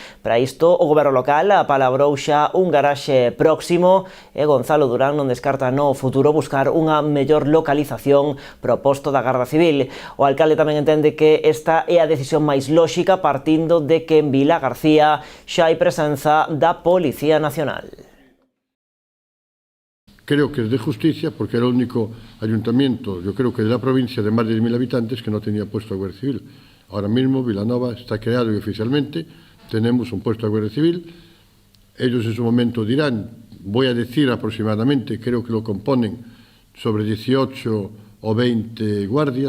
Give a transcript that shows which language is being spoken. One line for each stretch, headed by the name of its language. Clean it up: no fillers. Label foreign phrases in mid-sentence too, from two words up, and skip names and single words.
Galician: Para isto, o goberno local apalabrou xa un garaxe próximo e Gonzalo Durán non descarta no futuro buscar unha mellor localización proposto da Garda Civil. O alcalde tamén entende que esta é a decisión máis lóxica partindo de que en Vilagarcía xa hai presenza da Policía Nacional.
Spanish: Creo que es de justicia porque era el único ayuntamiento, yo creo que de la provincia, de más de 10.000 habitantes que no tenía puesto de Guardia Civil. Ahora mismo Vilanova está creado y oficialmente tenemos un puesto de Guardia Civil. Ellos en su momento dirán, voy a decir aproximadamente, creo que lo componen sobre 18 o 20 guardias.